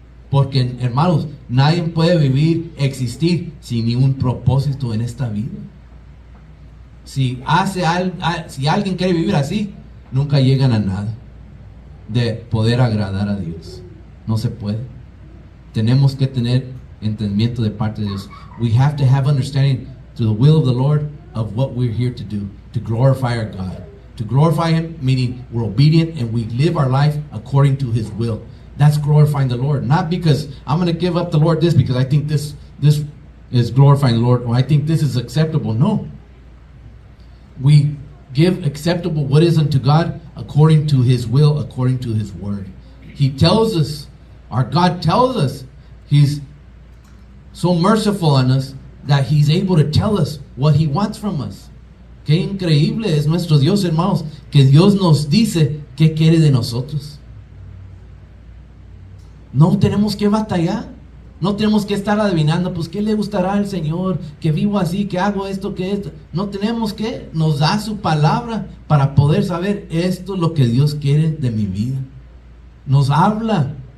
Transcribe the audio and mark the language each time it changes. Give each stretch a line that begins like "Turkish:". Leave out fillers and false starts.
Spanish: Porque, hermanos, nadie puede vivir, existir sin ningún propósito en esta vida. Si alguien quiere vivir así, nunca llegan a nada de poder agradar a Dios. No se puede. Tenemos que tener entendimiento de parte de Dios.
English: We have to have understanding to the will of the Lord of what we're here to do, to glorify our God. To glorify Him, meaning we're obedient and we live our life according to His will. That's glorifying the Lord. Not because I'm going to give up the Lord this because I think this is glorifying the Lord, or I think this is acceptable. No. We give acceptable what is unto God according to His will, according to His word. He tells us, our God tells us, He's so merciful on us that He's able to tell us what He wants from us.
Spanish: Qué increíble es nuestro Dios, hermanos, que Dios nos dice qué quiere de nosotros. No tenemos que batallar. No tenemos que estar adivinando, pues, ¿qué le gustará al Señor? Que vivo así, que hago esto, que esto. No tenemos que, nos da su palabra para poder saber esto es lo que Dios quiere de mi vida. Nos habla.